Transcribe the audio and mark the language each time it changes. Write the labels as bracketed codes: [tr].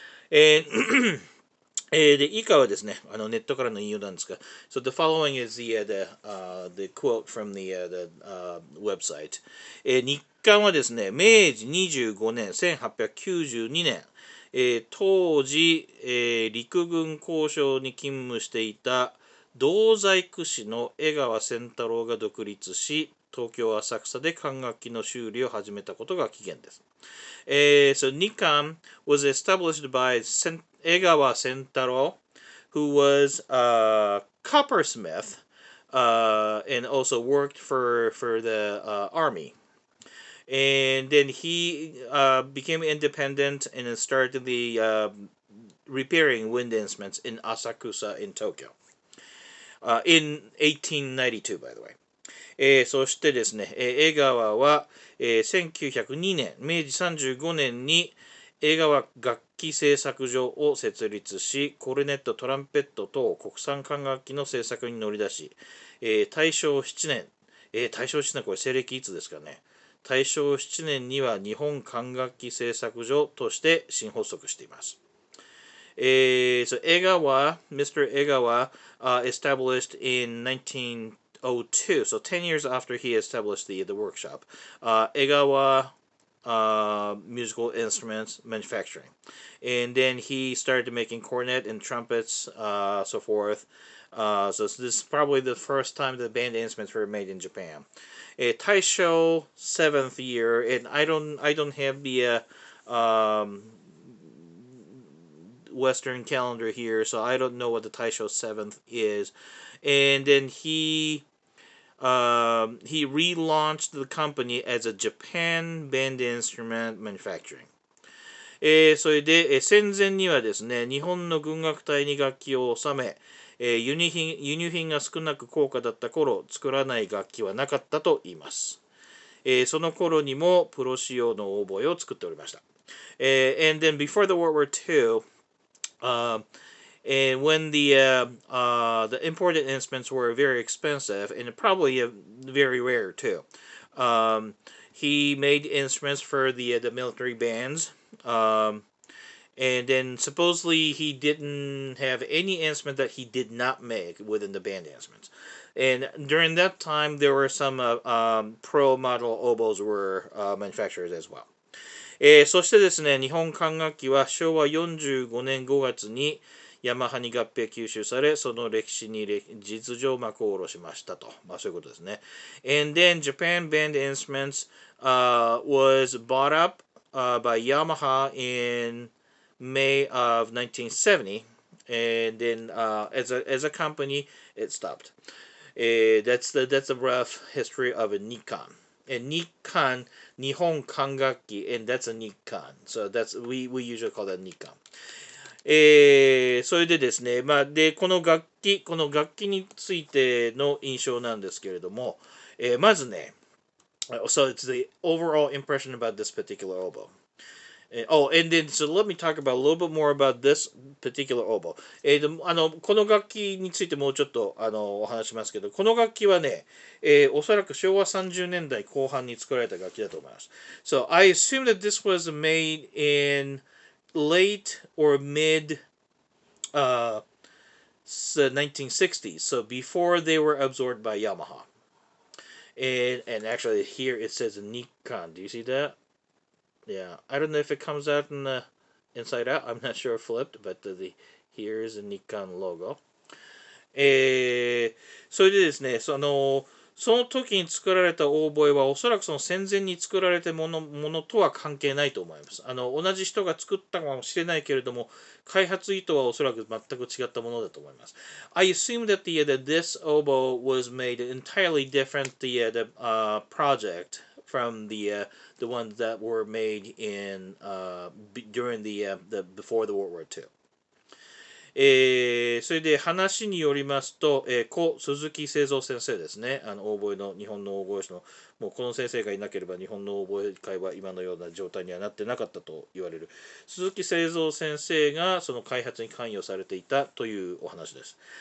[ja] And で、以下はですね、ネットからの引用なんですが、 [en] So the following is the quote from the website. [ja] 日韓はですね、明治25年、1892年、当時、陸軍工廠に勤務していた銅細工師の江川千太郎が独立し、東京浅草で管楽器の修理を始めたことが起源です。 [en] So Nikkan was established by Egawa Sentaro, who was a coppersmith and also worked for the army. And then he became independent and started the repairing wind instruments in Asakusa in Tokyo. In 1892, by the way. [ja] そしてですね、江川は、1902年、明治35年に江川楽器製作所を設立し、コルネット、トランペット等国産管楽器の製作に乗り出し、大正7年、大正7年、これ西暦いつですかね。大正7年には日本管楽器製作所として新発足しています。 [en] So Mr. Egawa established in 1902, so 10 years after he established the workshop, Egawa musical instruments manufacturing. And then he started making cornet and trumpets, so forth. So this is probably the first time the band instruments were made in Japan. Taisho 7th year, and I don't have the Western calendar here, so I don't know what the Taisho 7th is. And then he relaunched the company as a Japan Band Instrument Manufacturing. [ja] それで、戦前にはですね、日本の軍楽隊に楽器を納め、輸入品が少なく高価だった頃、作らない楽器はなかったと言います。その頃にもプロ仕様のオーボエを作っておりました。 [en] And then before the World War II, and when the imported instruments were very expensive and probably very rare too, he made instruments for the military bands. And then supposedly he didn't have any instrument that he did not make within the band instruments. And during that time, there were some pro model oboes were manufactured as well. [ja] そしてですね、日本管楽器は昭和45年5月にヤマハに合併吸収され、その歴史に実情幕を下ろしましたと。まあそういうことですね。 [en] And then Japan Band Instruments was bought up by Yamaha in May of 1970. And then as a company, it stopped. That's the rough history of a Nikkan. And Nikkan 日本管楽器 and that's a Nikkan. So we usually call that Nikkan. [ja] それでですね、で、この楽器についての印象なんですけれども、まずね、 [en] so it's the overall impression about this particular oboe. And then so let me talk about a little bit more about this particular oboe. [ja] この楽器についてもうちょっとお話しますけど、この楽器はね、おそらく昭和30年代後半に作られた楽器だと思います。 [en] So I assume that this was made in late or mid 1960s, so before they were absorbed by Yamaha. And actually here it says Nikkan. Do you see that? Yeah, I don't know if it comes out in the inside out. I'm not sure if flipped, but here is a Nikkan logo. [ja] それでですね、その時に作られたオーボエはおそらくその戦前に作られたものとは関係ないと思います。同じ人が作ったかもしれないけれども、開発意図はおそらく全く違ったものだと思います。 [en] I assume that this oboe was made entirely different project from the ones that were made in during the before the World War II. [ja] それで話によりますと、鈴木製造先生ですね、オーボエの日本のオーボエ師の、もうこの先生がいなければ日本のオーボエ界は今のような状態にはなってなかったと言われる鈴木製造先生がその開発に関与されていたというお話です。